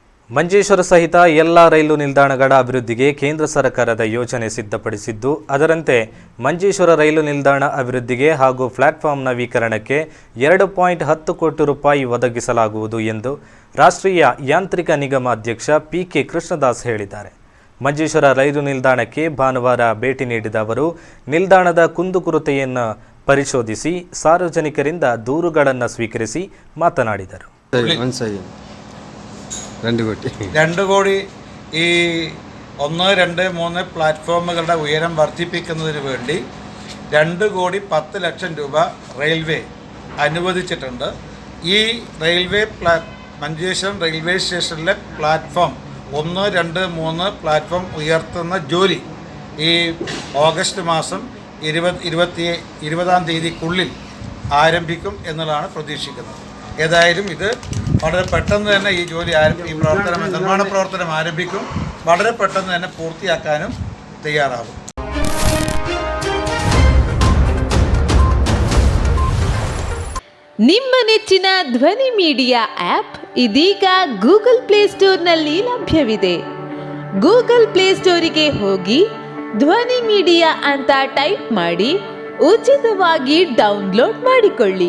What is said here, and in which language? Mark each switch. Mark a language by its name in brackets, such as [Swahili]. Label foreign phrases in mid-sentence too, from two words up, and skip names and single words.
[Kannada] ಮಂಜೇಶ್ವರ ಸಹಿತ ಎಲ್ಲ ರೈಲು ನಿಲ್ದಾಣಗಳ ಅಭಿವೃದ್ಧಿಗೆ ಕೇಂದ್ರ ಸರ್ಕಾರದ ಯೋಜನೆ ಸಿದ್ಧಪಡಿಸಿದ್ದು, ಅದರಂತೆ ಮಂಜೇಶ್ವರ ರೈಲು ನಿಲ್ದಾಣ ಅಭಿವೃದ್ಧಿಗೆ ಹಾಗೂ ಪ್ಲಾಟ್ಫಾರ್ಮ್ ನವೀಕರಣಕ್ಕೆ 2.10 ಕೋಟಿ ರೂಪಾಯಿ ಒದಗಿಸಲಾಗುವುದು ಎಂದು ರಾಷ್ಟ್ರೀಯ ಯಾಂತ್ರಿಕ ನಿಗಮ ಅಧ್ಯಕ್ಷ ಪಿಕೆ ಕೃಷ್ಣದಾಸ್ ಹೇಳಿದ್ದಾರೆ. ಮಂಜೇಶ್ವರ ರೈಲು ನಿಲ್ದಾಣಕ್ಕೆ ಭಾನುವಾರ ಭೇಟಿ ನೀಡಿದ ಅವರು ನಿಲ್ದಾಣದ ಕುಂದುಕೊರತೆಯನ್ನು ಪರಿಶೋಧಿಸಿ ಸಾರ್ವಜನಿಕರಿಂದ ದೂರುಗಳನ್ನು ಸ್ವೀಕರಿಸಿ ಮಾತನಾಡಿದರು. [Malayalam] 2 കോടി ഈ 1, 2, 3 പ്ലാറ്റ്ഫോമുകളുടെ ഉയരം വർദ്ധിപ്പിക്കുന്നതിന് വേണ്ടി 2,10,00,000 രൂപ റെയിൽവേ അനുവദിച്ചിട്ടുണ്ട്. ഈ റെയിൽവേ മഞ്ചേശ്വരം റെയിൽവേ സ്റ്റേഷനിലെ പ്ലാറ്റ്ഫോം 1, 2, 3 പ്ലാറ്റ്ഫോം ഉയർത്തുന്ന ജോലി ഈ ഓഗസ്റ്റ് മാസം 20-ആം തീയതിക്കുള്ളിൽ ആരംഭിക്കും എന്നുള്ളതാണ് പ്രതീക്ഷിക്കുന്നത്. ഏതായാലും ഇത് വളരെ പെട്ടെന്ന് തന്നെ ഈ ജോലി നിർമ്മാണ പ്രവർത്തനം ആരംഭിക്കും. വളരെ പെട്ടെന്ന് തന്നെ പൂർത്തിയാക്കാനും തയ്യാറാകും. [Kannada] ನಿಮ್ಮ ನೆಚ್ಚಿನ ಧ್ವನಿ ಮೀಡಿಯಾ ಆಪ್ ಇದೀಗ ಗೂಗಲ್ ಪ್ಲೇಸ್ಟೋರ್ನಲ್ಲಿ ಲಭ್ಯವಿದೆ. ಗೂಗಲ್ ಪ್ಲೇಸ್ಟೋರಿಗೆ ಹೋಗಿ ಧ್ವನಿ ಮೀಡಿಯಾ ಅಂತ ಟೈಪ್ ಮಾಡಿ ಉಚಿತವಾಗಿ ಡೌನ್ಲೋಡ್ ಮಾಡಿಕೊಳ್ಳಿ.